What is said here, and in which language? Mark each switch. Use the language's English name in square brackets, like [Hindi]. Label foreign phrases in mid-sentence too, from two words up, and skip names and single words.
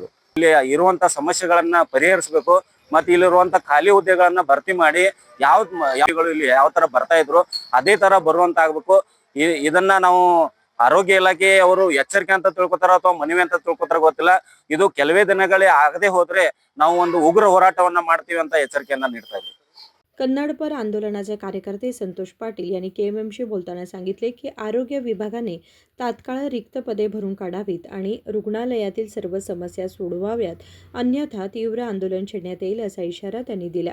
[Kannada] ಇಲ್ಲಿ ಇರುವಂತ ಸಮಸ್ಯೆಗಳನ್ನ ಪರಿಹರಿಸಬೇಕು ಮತ್ತು ಇಲ್ಲಿರುವಂತ ಖಾಲಿ ಹುದ್ದೆಗಳನ್ನ ಭರ್ತಿ ಮಾಡಿ ಯಾವ್ಗಳು ಇಲ್ಲಿ ಯಾವ ತರ ಬರ್ತಾ ಇದ್ರು ಅದೇ ತರ ಬರುವಂತ ಆಗ್ಬೇಕು. ಇದನ್ನ ನಾವು ಆರೋಗ್ಯ ಇಲಾಖೆ ಅವರು ಎಚ್ಚರಿಕೆ ಅಂತ ತಿಳ್ಕೊತಾರ ಅಥವಾ ಮನವಿ ಅಂತ ತಿಳ್ಕೊತಾರ ಗೊತ್ತಿಲ್ಲ. ಇದು ಕೆಲವೇ ದಿನಗಳೇ ಆಗದೆ ಹೋದ್ರೆ ನಾವು ಒಂದು ಉಗ್ರ ಹೋರಾಟವನ್ನ ಮಾಡ್ತೀವಿ ಅಂತ ಎಚ್ಚರಿಕೆಯನ್ನ ನೀಡ್ತಾ ಇದ್ದೀವಿ. [Marathi] कन्नडपर आंदोलनाचे कार्यकर्ते संतोष पाटील यांनी KMMशी बोलताना सांगितले की आरोग्य विभागाने तात्काळ रिक्त पदे भरून काढावीत आणि रुग्णालयातील सर्व समस्या सोडवाव्यात, अन्यथा तीव्र आंदोलन छेडण्यात येईल असा इशारा त्यांनी दिला.